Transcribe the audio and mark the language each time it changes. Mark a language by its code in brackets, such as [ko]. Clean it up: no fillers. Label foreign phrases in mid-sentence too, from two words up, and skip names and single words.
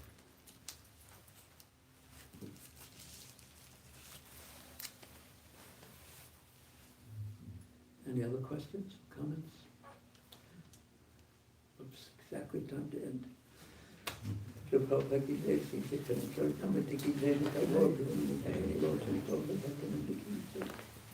[en] Any other questions, comments? Oops, exactly time to end. Prabhupada [hi] की जय, [en] Sri Caritamrta [hi] की जय, [en] Bhagavad [hi] की जय, [en] Lotus [hi] की जय.